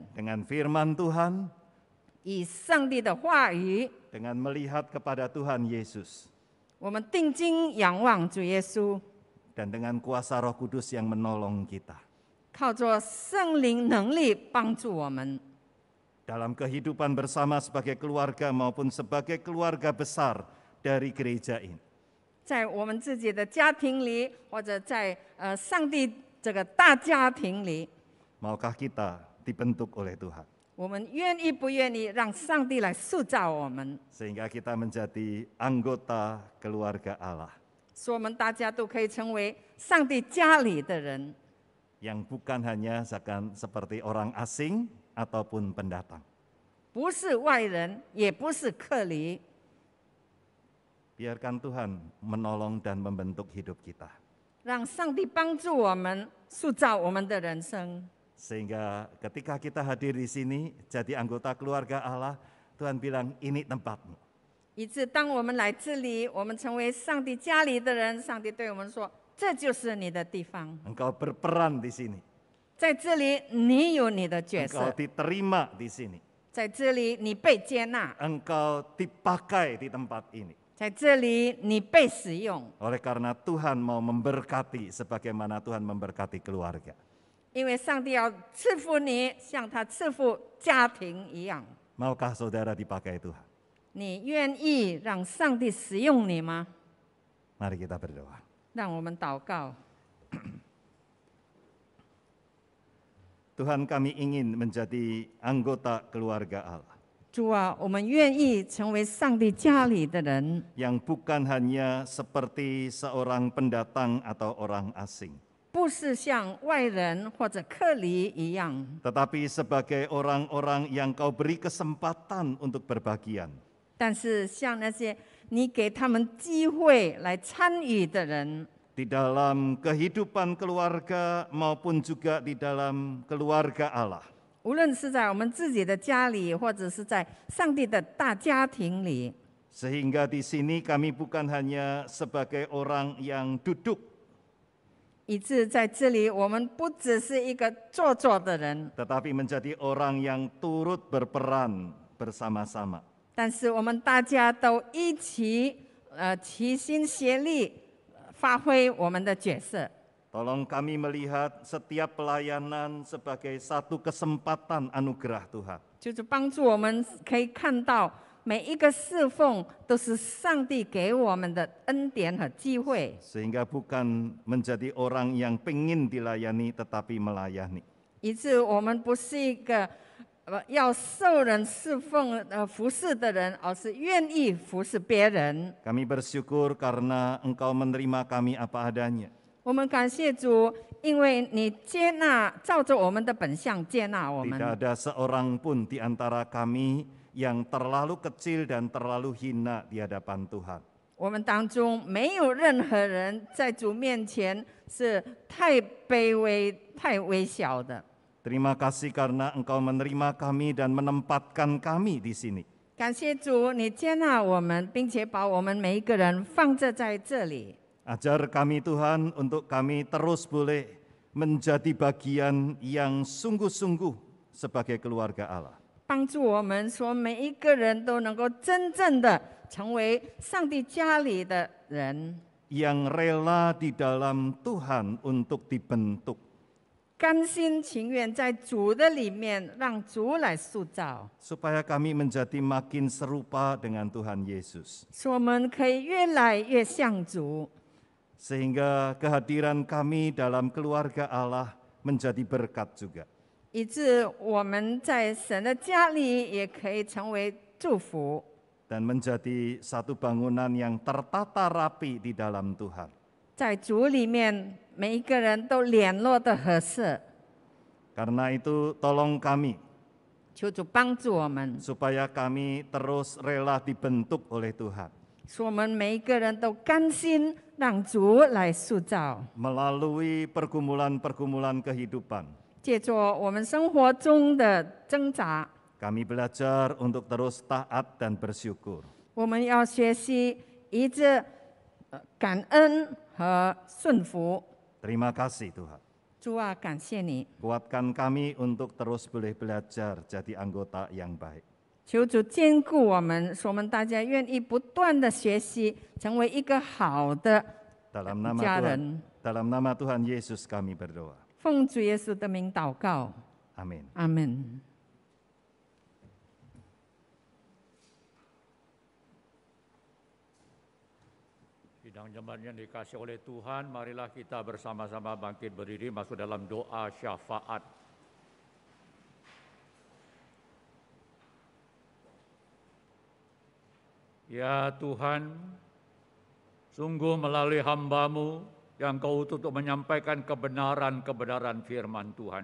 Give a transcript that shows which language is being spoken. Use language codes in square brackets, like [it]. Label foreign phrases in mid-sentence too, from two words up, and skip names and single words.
[id] Dengan firman Tuhan, [zh] 以上帝的话语， [id] dengan melihat kepada Tuhan Yesus, [zh] 我们定睛仰望主耶稣， [id] dan dengan kuasa Roh Kudus yang menolong kita. [zh] 靠着圣灵能力帮助我们， [id] Dalam kehidupan bersama sebagai keluarga maupun sebagai keluarga besar dari gereja ini. [zh] 在我们自己的家庭里，或者在上帝这个大家庭里， [id] Maukah kita dibentuk oleh Tuhan? [zh] 我们愿意不愿意让上帝来塑造我们， [id] Sehingga kita menjadi anggota keluarga Allah [zh] 使我们大家都可以成为上帝家里的人， [id] yang bukan hanya seperti orang asing ataupun pendatang. [zh] 不是外人，也不是客离。 [id] Biarkan Tuhan menolong dan membentuk hidup kita. [zh] 让上帝帮助我们塑造我们的人生， [id] Sehingga ketika kita hadir di sini jadi anggota keluarga Allah, Tuhan bilang ini tempatmu. [zh] 以致当我们来这里，我们成为上帝家里的人，上帝对我们说：“这就是你的地方， [id] Engkau berperan di sini. [zh] 在这里你有你的角 [id] Engkau [zh] 色， [id] diterima di sini. [zh] 在这里你被接纳， [id] Engkau dipakai di tempat ini. [zh] 在这里你被使用。 [id] Oleh karena Tuhan mau memberkati sebagaimana Tuhan memberkati keluarga. [zh] 因为上帝要赐福你，像他赐福家庭一样。 [id] Maukah saudara dipakai Tuhan? [zh] 你愿意让上帝使用你吗？ [id] Mari kita berdoa. [zh] 让我们祷告。 [id] Tuhan, kami ingin menjadi anggota keluarga Allah [zh] 主啊，我们愿意成为上帝家里的人， [id] yang bukan hanya seperti seorang pendatang atau orang asing, [zh] 不是像外人或者客离一样， [id] tetapi sebagai orang-orang yang Kau beri kesempatan untuk berbagian [zh] 但是像那些你给他们机会来参与的人， [id] di dalam kehidupan keluarga maupun juga di dalam keluarga Allah. [zh] 无论是在我们自己的家里，或者是在上帝的大家庭里， [id] Sehingga di sini kami bukan hanya sebagai orang yang duduk, [zh] 以致在这里我们不只是一个做作的人， [id] tetapi menjadi orang yang turut berperan bersama-sama. [zh] 但是我们大家都一起齐心协力，发挥我们的角色。 [id] Tolong kami melihat setiap pelayanan sebagai satu kesempatan anugerah Tuhan. [zh] 就是帮助我们可以看到每一个侍奉都是上帝给我们的恩典和机会， [id] Sehingga bukan menjadi orang yang pengen dilayani tetapi melayani. [zh] 以致我们不是一个要受人侍奉服侍的人，而是愿意服侍别人。 [id] Kami bersyukur karena Engkau menerima kami apa adanya. [zh] 我们感谢主，因为你接纳，照着我们的本相接纳我们。 [id] Tidak ada seorang pun di antara kami yang terlalu kecil dan terlalu hina di hadapan Tuhan. [zh] 我们当中没有任何人在主面前是太卑微、太微小的。 [id] Terima kasih karena Engkau menerima kami dan menempatkan kami di sini. [zh] 感谢主，你接纳我们，并且把我们每一个人放置在这里。 [id] Ajar kami Tuhan untuk kami terus boleh menjadi bagian yang sungguh-sungguh sebagai keluarga Allah. [zh] 帮助我们说，每一个人都能够真正的成为上帝家里的人， [id] Yang rela di dalam Tuhan untuk dibentuk. [zh] 甘心情愿在主的里面，让主来塑造， [id] Supaya kami menjadi makin serupa dengan Tuhan Yesus. [zh] 使我们可以越来越像主， [id] Sehingga kehadiran kami dalam keluarga Allah menjadi berkat juga. [zh] 以致我们在神的家里也可以成为祝福， [id] Dan menjadi satu bangunan yang tertata rapi di dalam Tuhan. [zh] 在主里面每一个人都联络的合适。 [id] Karena itu tolong kami [zh] 求主帮助我们， [id] supaya kami terus rela dibentuk oleh Tuhan. [zh] 使我们每一个人都甘心让主来塑造， [id] Melalui pergumulan-pergumulan kehidupan, [zh] 借着我们生活中的挣扎， [id] kami belajar untuk terus taat dan bersyukur. [zh] 我们要学习一直感恩和顺服。 [id] Terima kasih Tuhan. [zh] 主啊，感谢你， [id] Kuatkan kami untuk terus boleh belajar jadi anggota yang baik. [zh] 求主坚固我们，使我们大家愿意不断的学习，成为一个好的 [id] Dalam nama [zh] 家 [id] Tuhan, [zh] 人。 [id] dalam nama Tuhan Yesus kami berdoa. [zh] 奉主耶稣的名祷告， [id] Amin. [zh] 阿门。 [id] Sidang jemaat yang dikasihi oleh Tuhan, marilah kita bersama-sama bangkit berdiri masuk dalam doa syafaat. Ya Tuhan, sungguh melalui hamba-Mu yang Kau utus untuk menyampaikan kebenaran-kebenaran firman Tuhan.